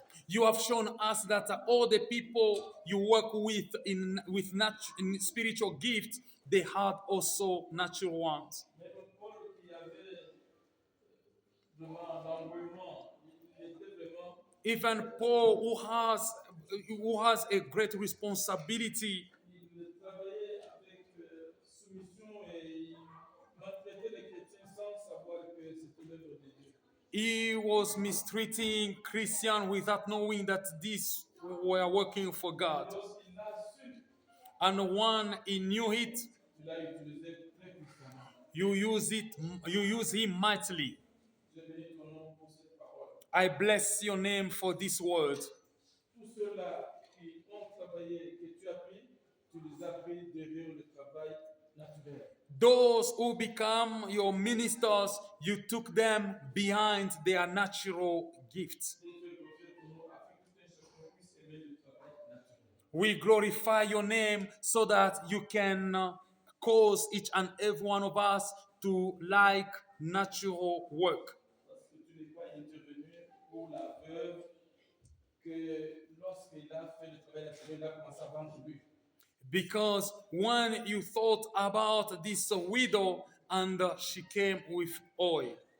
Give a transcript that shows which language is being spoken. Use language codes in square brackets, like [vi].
[en] You have shown us that all the people you work with in spiritual gifts, they had also natural ones. [fr] Mais Paul qui avait vraiment l'engouement, il était vraiment [en] Even Paul, who has a great responsibility, [fr] il travaillait avec soumission et il maltraitait les chrétiens sans savoir que c'était l'œuvre de Dieu. [en] he was mistreating Christians without knowing that these were working for God. [fr] Lorsqu'il a su, [en] And when he knew it, [fr] tu l'as utilisé très puissamment. [en] you use him mightily. [fr] Je bénis ton nom pour cette parole. [en] I bless your name for this word. [fr] Tous ceux-là qui ont travaillé, que tu as pris, tu les as pris derrière le travail naturel. [en] Those who become your ministers, you took them behind their natural gifts. We glorify your name so that you can cause each and every one of us to like natural work. [fr] Parce que tu n'es pas intervenu pour la veuve que lorsqu'il a fait le travail naturel, il a commencé à vendre lui. [en] Because when you thought about this widow and she came with oil,